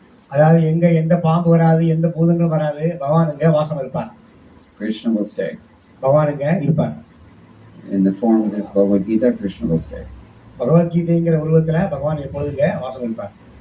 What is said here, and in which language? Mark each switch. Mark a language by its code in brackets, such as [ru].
[ta] அதாவது எந்த பாம்பு வராது, எந்த பூதங்களும் வராது. பகவான் இங்க வாசம் இருப்பார். [en] Krishna will stay. [ta] பகவான் இங்க இருப்பார். [en] In the form of this Bhagavad Gita, Krishna will stay. [ta] பகவத்கீதைங்கிற உருவத்துல பகவான் எப்பொழுது இங்க வாசம் இருப்பார்.